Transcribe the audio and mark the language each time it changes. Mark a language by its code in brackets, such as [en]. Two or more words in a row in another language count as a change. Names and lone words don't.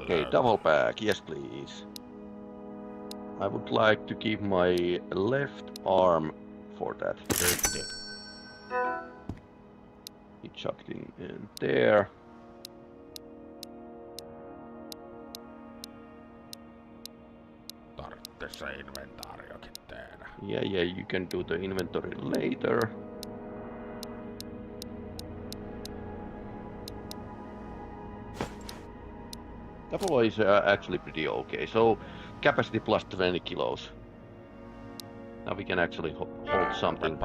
[en] Okay, double back, yes please. I would like to keep my left arm for that. He chucked in there. [fi] Tarvitse se inventaariokin tehdä. [en] Yeah, you can do the inventory later. Double is actually pretty okay. So capacity plus 20 kilos. Now we can actually hold something.